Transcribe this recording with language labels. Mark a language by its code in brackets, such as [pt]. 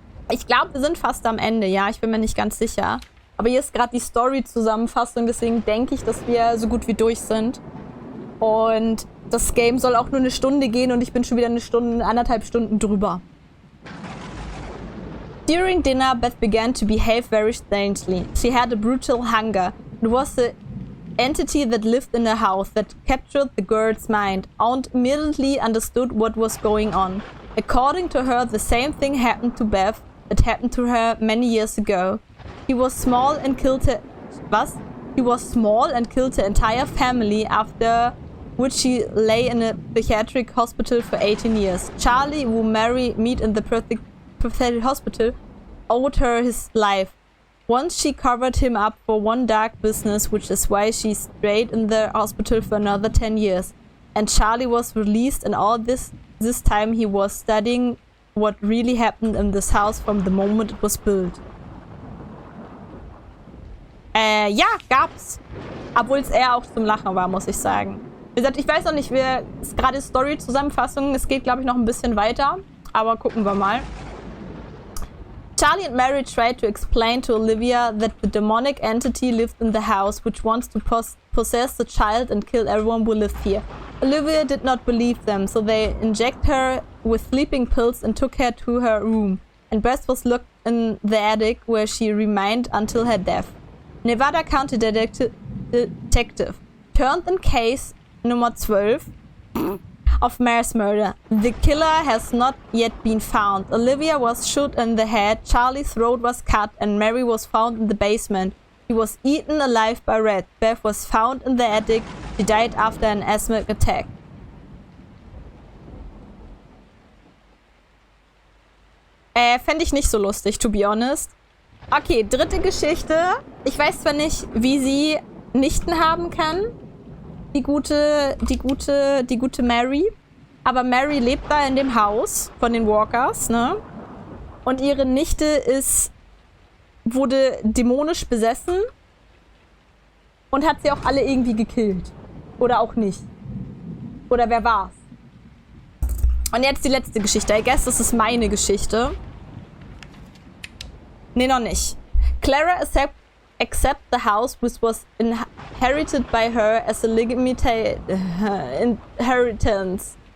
[de] Ich glaube, wir sind fast am Ende, ja, ich bin mir nicht ganz sicher. Aber hier ist gerade die Story-Zusammenfassung, deswegen denke ich, dass wir so gut wie durch sind. Und das Game soll auch nur eine Stunde gehen und ich bin schon wieder 1,5 Stunden drüber. [en] During dinner, Beth began to behave very strangely. She had a brutal hunger. It was the entity that lived in the house that captured the girl's mind. Aunt immediately understood what was going on. According to her, the same thing happened to Beth that happened to her many years ago. He was small and killed her... Was? He was small and killed her entire family, after which she lay in a psychiatric hospital for 18 years. Charlie, who Mary met in the pathetic hospital, owed her his life. Once she covered him up for one dark business, which is why she stayed in the hospital for another 10 years. And Charlie was released, and all this time he was studying what really happened in this house from the moment it was built. [de] Ja, gab's. Obwohl es eher auch zum Lachen war, muss ich sagen. Wie gesagt, ich weiß noch nicht, ist gerade Story-Zusammenfassung. Es geht, glaube ich, noch ein bisschen weiter. Aber gucken wir mal. [en] Charlie and Mary tried to explain to Olivia that the demonic entity lived in the house, which wants to possess the child and kill everyone who lived here. Olivia did not believe them, so they injected her with sleeping pills and took her to her room. And Bess was locked in the attic, where she remained until her death. Nevada County Detective turned in case Nummer 12 of Mary's murder. The killer has not yet been found. Olivia was shot in the head, Charlie's throat was cut, and Mary was found in the basement. He was eaten alive by rats. Beth was found in the attic. She died after an asthmatic attack. [de] Fände ich nicht so lustig, [en] to be honest. [de] Okay, dritte Geschichte. Ich weiß zwar nicht, wie sie Nichten haben kann, die gute Mary. Aber Mary lebt da in dem Haus von den Walkers, ne? Und ihre Nichte wurde dämonisch besessen und hat sie auch alle irgendwie gekillt. Oder auch nicht. Oder wer war's? Und jetzt die letzte Geschichte. [en] I guess [de] das ist meine Geschichte. Nee, noch nicht. [en] Clara accept the house which was inherited by her as a legitimate inheritance.